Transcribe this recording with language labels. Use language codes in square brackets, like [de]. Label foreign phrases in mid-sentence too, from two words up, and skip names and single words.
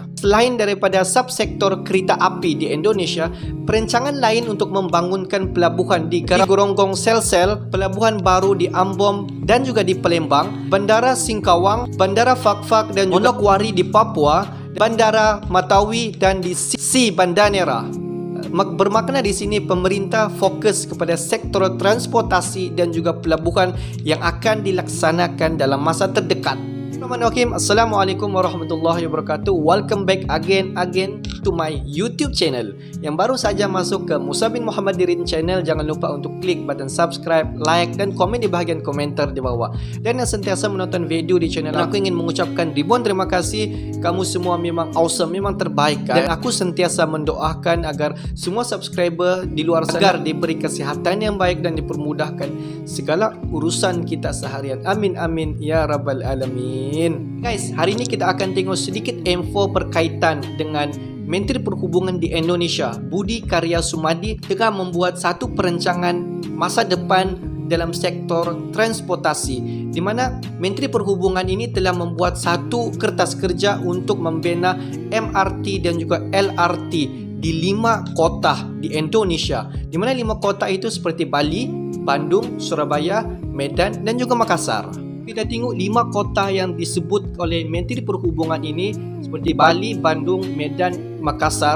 [ms] Selain daripada subsektor kereta api di Indonesia, perancangan lain untuk membangunkan pelabuhan di Goronggong Sel-Sel, pelabuhan baru di Ambon dan juga di Palembang, Bandara Singkawang, Bandara Fak-Fak dan Manokwari di Papua, Bandara Matawi dan di Si Banda Nera. Bermakna di sini pemerintah fokus kepada sektor transportasi dan juga pelabuhan yang akan dilaksanakan dalam masa terdekat. [ar] بسم الله الرحمن الرحيم. السلام عليكم ورحمة الله وبركاته. [en] Welcome back again to my YouTube channel. [ms] Yang baru saja masuk ke Musa bin Muhammad Dirin channel, jangan lupa untuk klik button subscribe, like dan komen di bahagian komentar di bawah. Dan yang sentiasa menonton video di channel aku ingin mengucapkan ribuan terima kasih. Kamu semua memang awesome, memang terbaik kan? Dan aku sentiasa mendoakan agar semua subscriber di luar sana agar diberi kesihatan yang baik dan dipermudahkan segala urusan kita seharian. [ar] آمين آمين يا رب العالمين. [ms] Guys, hari ini kita akan tengok sedikit info berkaitan dengan Menteri Perhubungan di Indonesia, Budi Karya Sumadi tengah membuat satu perancangan masa depan dalam sektor transportasi, di mana Menteri Perhubungan ini telah membuat satu kertas kerja untuk membina MRT dan juga LRT di 5 kota di Indonesia, di mana 5 kota itu seperti Bali, Bandung, Surabaya, Medan dan juga Makassar. Kita tengok 5 kota yang disebut oleh Menteri Perhubungan ini seperti Bali, Bandung, Medan, Makassar.